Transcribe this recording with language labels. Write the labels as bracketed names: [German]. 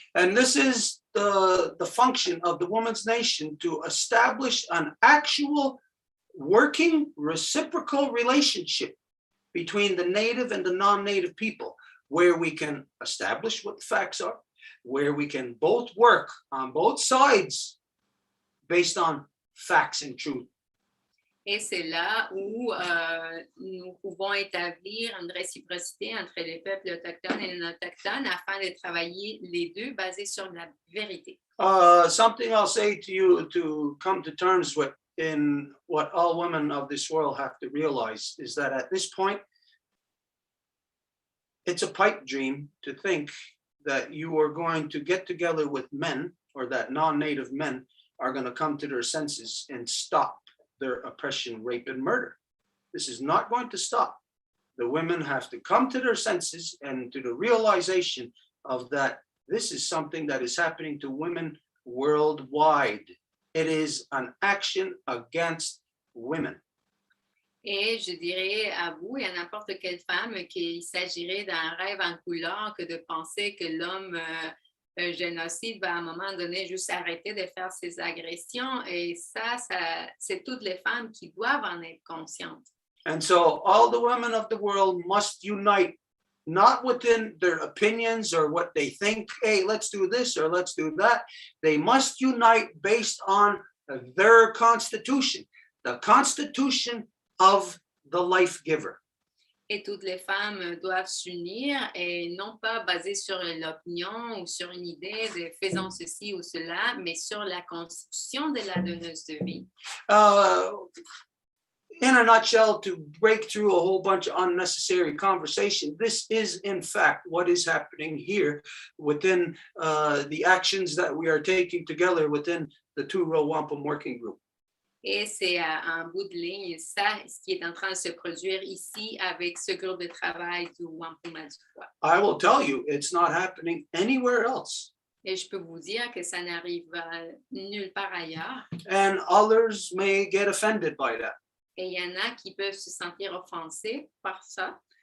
[English] And this is the function of the Women's Nation, to establish an actual working reciprocal relationship between the native and the non-native people, where we can establish what the facts are, where we can both work on both sides based on facts and truth. [French] Et c'est là où nous pouvons établir une réciprocité entre les peuples autochtones et les non-autochtones afin de travailler les deux basés sur la vérité. [English] Something I'll say to you to come to terms with in what all women of this world have to realize is that at this point, it's a pipe dream to think that you are going to get together with men, or that non-native men are going to come to their senses and stop their oppression, rape, and murder. This is not going to stop. The women have to come to their senses and to the realization of that this is something that is happening to women worldwide. It is an action against women. [French] Et je dirais à vous et à n'importe quelle femme qu'il s'agirait d'un rêve en couleur que de penser que l'homme génocide va à un moment donné juste arrêter de faire ses agressions. Et ça, c'est toutes les femmes qui doivent en être conscientes. [English] And so all the women of the world must unite, not within their opinions or what they think, hey, let's do this or let's do that. They must unite based on their constitution. the constitution of the life giver. [French] Et toutes les femmes doivent s'unir et non pas basées sur l'opinion ou sur une idée de faisons ceci ou cela, mais sur la constitution de la donneuse de vie. [English] In a nutshell, to break through a whole bunch of unnecessary conversation, this is in fact what is happening here within the actions that we are taking together within the two-row Wampum working group. [French] Et c'est en bout de ligne, ça, ce qui est en train de se produire ici avec ce groupe de travail du Wampum du voit. [English] I will tell you, it's not happening anywhere else. [French] Et je peux vous dire que ça n'arrive nulle part ailleurs. [English] And others may get offended by that. [French] Et il y en a qui peuvent se sentir offensés par ça.